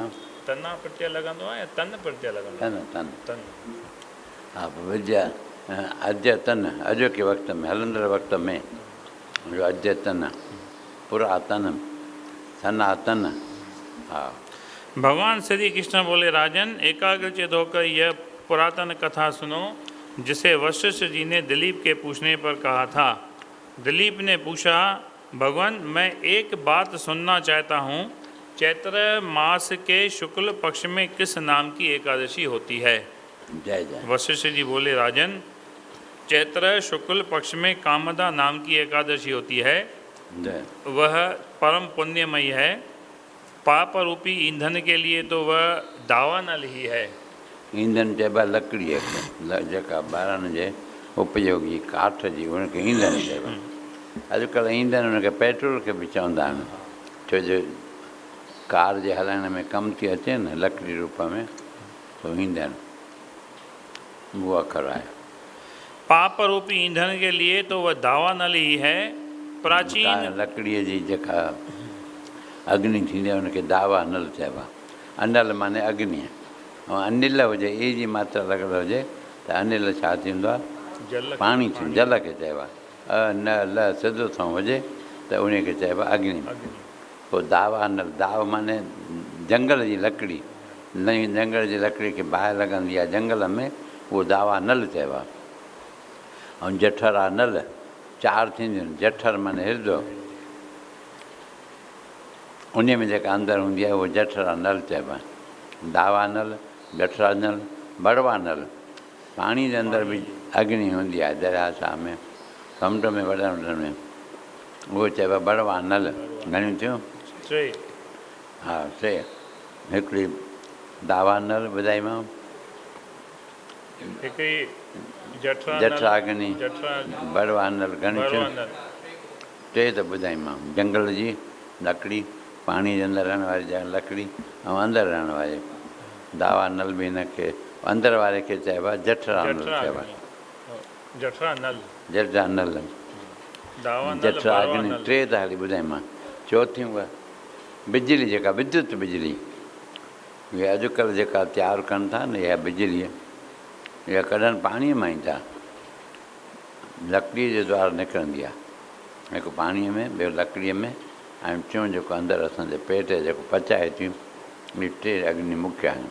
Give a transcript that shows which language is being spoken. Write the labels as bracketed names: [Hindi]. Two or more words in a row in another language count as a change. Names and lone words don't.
[Sindhi] तना प्रत्यय लॻंदो आहे या तन प्रत्यय लॻंदो आहे। तन हा विद्या अद्यतन अॼोके वक़्त में हलंदड़ वक़्त में इहो अद्यतन पुरातन सनातन। हा [Hindi] भगवान श्री कृष्ण बोले राजन एकाग्रचित होकर यह पुरातन कथा सुनो जिसे वशिष्ठ जी ने दिलीप के पूछने पर कहा था। दिलीप ने पूछा, भगवान मैं एक बात सुनना चाहता हूँ, चैत्र मास के शुक्ल पक्ष में किस नाम की एकादशी होती है? जय जय। वशिष्ठ जी बोले, राजन चैत्र शुक्ल पक्ष में कामदा नाम की एकादशी होती है। जय। वह परम पुण्यमयी है। पाप रूपी ईंधन के लिए तो वह दावानल ही है। [Sindhi] ईंधन चइबा लकड़ी जेका ॿारनि जे उपयोगी काठ जी उनखे ईंधन चइबा। अॼुकल्ह ईंधन उनखे पेट्रोल खे बि चवंदा आहिनि, छो जो कार जे हलाइण में कमु थी अचे न लकड़ी रूप में, तो ईंधन वो अखर आहे। [Hindi] पाप रूपी ईंधन के लिए तो वह दावानल ही है। [Sindhi] प्राचीन लकड़ीअ जी जेका अग्नि थींदी आहे उनखे दावा नल चइबा। अनल माने अग्नि, ऐं अनिल हुजे ई जी मात्रा लॻल हुजे त अनिल छा थींदो आहे? जल पाणी थींदो, जल खे चइबो आहे। अ न ल सिधो थो हुजे त उनखे चइबो आहे अग्नि। पोइ दावा नल, दाव माने जंगल जी लकड़ी, नई जंगल जी लकड़ी खे बाहि लॻंदी आहे जंगल में, उहो दावा नल चइबो आहे। ऐं जठरा नल, चारि थींदियूं आहिनि। जठर माने हिर्दो, उन में जेका अंदरि हूंदी आहे उहो जठरा नल चइबो आहे। दावा नल, जठरा नल, बड़वा नल। पाणी जे अंदरि बि अग्नि हूंदी आहे, दरिया शाह में, समुंड में, वॾनि वॾनि में, उहो चइबो आहे बड़वा नल। घणियूं थियूं? टे। हा टे। हिकिड़ी दावा नल ॿुधाईमांव, हिकिड़ी जठरा जठरा अग्नि, जठरा बड़वा नल। घणियूं थियूं? बड़वा नल। टे त ॿुधाईमांव, जंगल जी लकड़ी, पाणी जे अंदरि रहण वारी लकड़ी, ऐं अंदरि रहण वारी दावा नल बि हिनखे अंदरि वारे खे चइबो आहे जठरा नल चइबो आहे। जठरा नल, जठरा नल, दावा नल, जठरा बड़वा अग्नि। नल। टे त हाली ॿुधाईमांव। चौथी उहा बिजली, जेका विद्युत बिजली, इहा अॼुकल्ह जेका तयारु कनि था न, इहा बिजली इहा कढनि पाणीअ मां ई था, लकड़ीअ जे द्वारा निकिरंदी आहे। हिकु पाणीअ में, ॿियो लकड़ीअ में, ऐं टियों जेको अंदरि असांजे पेट जेको पचाए थियूं, इहे टे अग्नि मुख्य आहिनि।